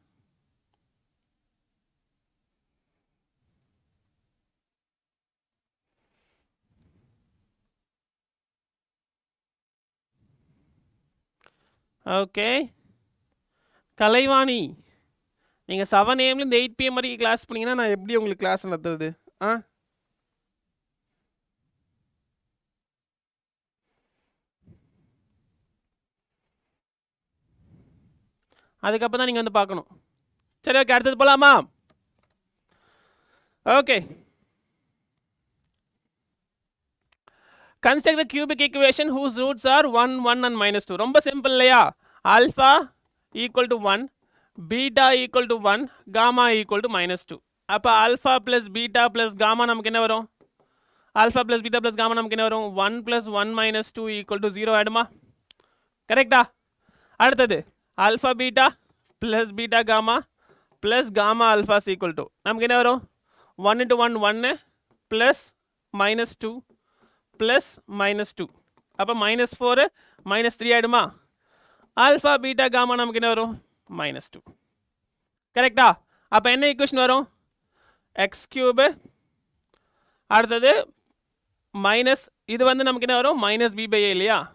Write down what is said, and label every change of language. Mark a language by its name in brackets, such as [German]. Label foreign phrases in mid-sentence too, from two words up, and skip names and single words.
[Tamil] ஓகே கலைவாணி நீங்கள் 7 AM 8 PM வரைக்கும் கிளாஸ் பண்ணிங்கன்னா நான் எப்படி உங்களுக்கு கிளாஸ் நடத்துறது அதுக்கப்புறம் தான் நீங்கள் வந்து பார்க்கணும் சரி ஓகே அடுத்தது போகலாமா ஓகே [English] construct the cubic equation whose roots are 1 1 and -2 [Tamil] ரொம்ப சிம்பிள் இல்லையா [English] alpha equal to 1 beta equal to 1 gamma equal to -2 அப்போ alpha plus beta plus gamma [Tamil] நமக்கு என்ன வரும் [English] alpha plus beta plus gamma [Tamil] நமக்கு என்ன வரும் [English] 1 plus 1 minus 2 equal to 0 [Tamil] ஆயிடுமா கரெக்டா அடுத்தது [English] alpha beta plus beta gamma plus gamma alpha is equal to [Tamil] நமக்கு என்ன வரும் [English] 1 into 1 1 plus -2 [Tamil] plus -2 அப்போ -4 -3 ஆயிடுமா [English] alpha beta gamma [Tamil] நமக்கு என்ன வரும் -2 கரெக்டா அப்போ என்ன ஈக்குவேஷன் வரும் [English] x cube [Tamil] அடுத்தது மைனஸ் இது வந்து நமக்கு என்ன வரும் -b/a இல்லையா